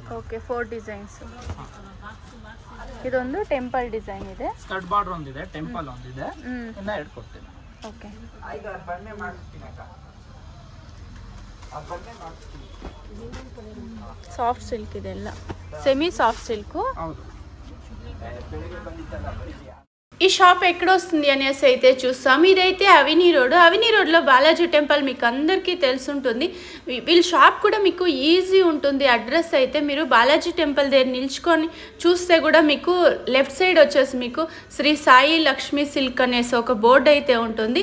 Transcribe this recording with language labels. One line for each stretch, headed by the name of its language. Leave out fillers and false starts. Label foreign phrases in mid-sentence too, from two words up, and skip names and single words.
Kannada: ಓಕೆ, 4 ಡಿಸೈನ್ಸ್. ಇದೊಂದು
English: temple design
Kannada: ಇದೆ.
English: skirt border
Kannada: ಒಂದಿದೆ, ಟೆಂಪಲ್ ಒಂದಿದೆ. ಇನ್ನ 2 ಕೊಡ್ತೀನಿ. ಓಕೆ,
English: soft silk
Kannada: ಇದೆಲ್ಲ.
English: semi soft silk.
Telugu: ఈ షాప్ ఎక్కడ వస్తుంది అనేసి అయితే చూస్తాం. ఇదైతే అవినీ రోడ్లో బాలాజీ టెంపుల్ మీకు అందరికీ తెలుసుంటుంది. వీళ్ళ షాప్ కూడా మీకు ఈజీ ఉంటుంది. అడ్రస్ అయితే మీరు బాలాజీ టెంపుల్ దగ్గర నిల్చుకొని చూస్తే కూడా మీకు
English: left side
Telugu: వచ్చేసి మీకు శ్రీ సాయి లక్ష్మీ సిల్క్ అనేసి ఒక బోర్డు అయితే ఉంటుంది.